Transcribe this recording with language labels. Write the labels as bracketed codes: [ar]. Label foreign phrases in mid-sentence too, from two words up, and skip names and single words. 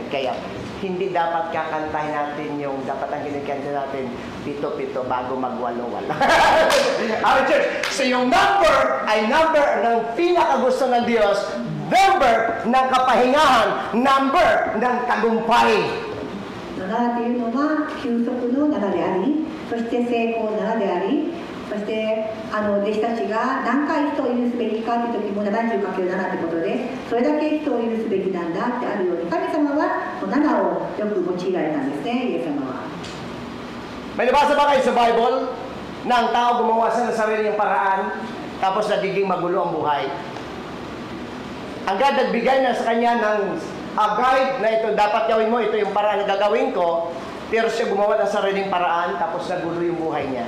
[tl] Kaya, hindi dapat kakantahin natin yung dapat ang kinikanta natin 7 bago mag-8. [en] Our church, [tl] so yung number ay number ng pinakagusto ng Diyos, number ng kapahingahan, number ng tagumpay. [ja] 7というのは休息の7であり、そして成功7であり、そして弟子たちが何回人を許すべきかという時も 70×7 ということで、それだけ人を許すべきなんだってあるように、神様は7をよく用いられたんですね、イエス様は。 [tl] May nabasa ba kayo sa Bible na ang tao gumawa sa sarili niyang paraan tapos nagiging magulo ang buhay? Ang God nagbigay na sa kanya ng guide na ito dapat gawin mo, ito yung paraan na gagawin ko, pero siya gumawa ng sariling paraan tapos nagulo yung buhay niya.